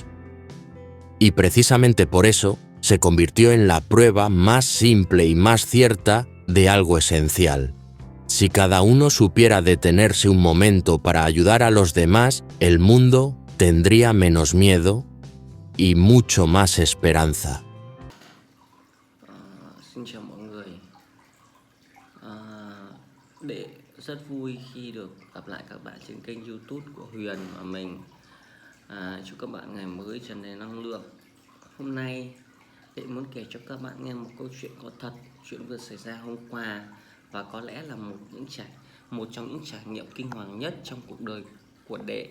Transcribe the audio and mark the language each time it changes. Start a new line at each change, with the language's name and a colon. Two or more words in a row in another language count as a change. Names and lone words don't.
Spanish: Y precisamente por eso se convirtió en la prueba más simple y más cierta de algo esencial. Si cada uno supiera detenerse un momento para ayudar a los demás, el mundo tendría menos miedo y mucho más esperanza.
Vietnamese: Xin chào mọi người. Rất vui khi được gặp lại các bạn trên kênh YouTube của Huyền và mình. Chúc các bạn ngày mới tràn đầy năng lượng. Hôm nay Đệ muốn kể cho các bạn nghe một câu chuyện có thật, chuyện vừa xảy ra hôm qua và có lẽ là một trong những trải nghiệm kinh hoàng nhất trong cuộc đời của Đệ.